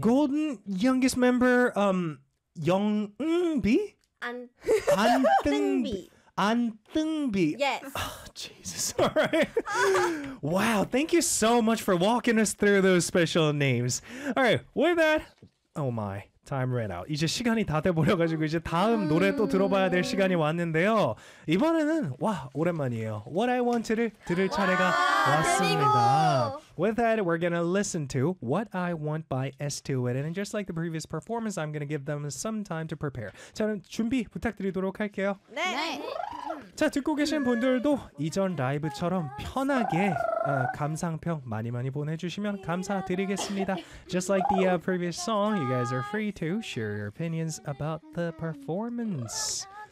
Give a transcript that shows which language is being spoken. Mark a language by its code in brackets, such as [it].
[en] Golden youngest member 영응비? [ko] 안뜬비. 안뜬비. [en] Yes. Oh, Jesus. All right. Wow. Thank you so much for walking us through those special names. All right. With that, oh my, time ran out. [ko] 이제 시간이 다 돼버려가지고 이제 다음 노래 또 들어봐야 될 시간이 왔는데요. 이번에는 와 오랜만이에요. What I Wanted를 들을 차례가 왔습니다. [en] With that, we're going to listen to What I Want by S2It. And just like the previous performance, I'm going to give them some time to prepare. [ko] 저는 준비 부탁드리도록 할게요. 네. 네. 자, 듣고 계신 분들도 이전 라이브처럼 편하게 감상평 많이 많이 보내주시면 감사드리겠습니다. [en] Just like the previous song, you guys are free to share your opinions about the performance.